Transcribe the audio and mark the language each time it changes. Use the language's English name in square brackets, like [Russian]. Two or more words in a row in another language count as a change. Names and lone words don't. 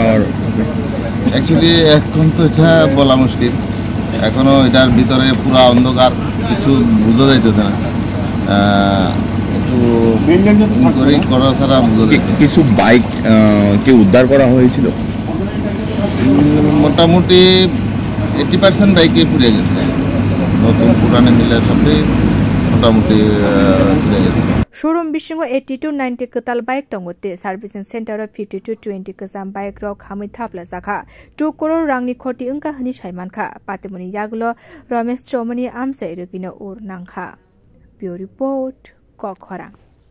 [Bangla] অ্যাকচুয়ালি এখন তো এটা বলা মুশকিল এখনও এটার ভিতরে পুরো অন্ধকার কিছু বোঝা যাইতেছে না একটু ইনকোয়ারি করা ছাড়া বোঝা যাচ্ছে কিছু বাইক কি উদ্ধার করা হয়েছিল মোটামুটি 80% বাইকই পুড়ে গেছে নতুন পুরানো মিলে সবই মোটামুটি পুড়ে গেছে [Kok Borok] शोरूम बिसिंगो 80 to 90 कताल बाइक दंगोते [English] servicing center [Kok Borok] 50 to 20 कजाम बाइक रक खामै थाप्ला जाखा 2 करोड़ रांनि खति अंका हनि साइमानखा पातिमुनि यागुलो रमेश चौमनी आमसाइ रगिनो उर नांखा [English] bureau report [Kok Borok] कखरा।